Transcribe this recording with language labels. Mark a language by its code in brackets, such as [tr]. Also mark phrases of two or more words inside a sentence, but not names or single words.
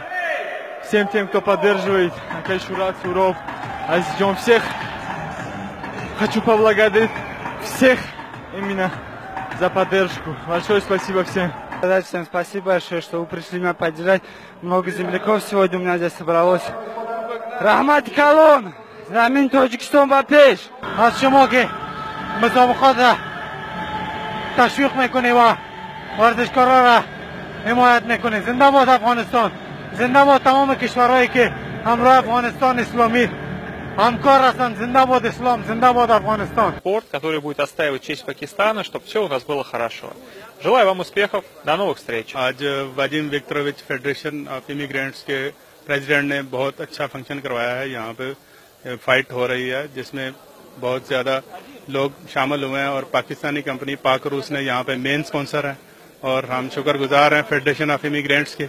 [ru] Всем тем, кто поддерживает. Акай Шурат, Суров, Азизджон, всех. Хочу поблагодарить всех именно за поддержку. Большое спасибо всем. Всем спасибо большое, что вы пришли меня поддержать. Много земляков сегодня у меня здесь собралось. [tg] Рахмат Калон! Замин Таджикистан бапеш! Аз шумоги мусобақата [fa] تشویق میکنی و ورزشکارا را حمایت میکنی. زنده باد افغانستان، زنده باد تمام کشورهایی که همراه افغانستان اسلامی همکار هستند. زنده باد اسلام، زنده باد افغانستان. [ru] Спорт, который будет отстаивать честь Пакистана, чтобы все у нас было хорошо. Желаю вам успехов, до новых встреч. [hi] आज वादिम विक्टोरोविच फेडरेशन ऑफ इमिग्रेंट्स के प्रेसिडेंट ने बहुत अच्छा फंक्शन करवाया है। यहाँ पे फाइट हो रही है जिसमें बहुत ज्यादा लोग शामिल हुए हैं और पाकिस्तानी कंपनी पाक रूस ने यहाँ पे [en] main sponsor [hi] है और हम शुक्रगुजार हैं फेडरेशन ऑफ इमिग्रेंट्स के।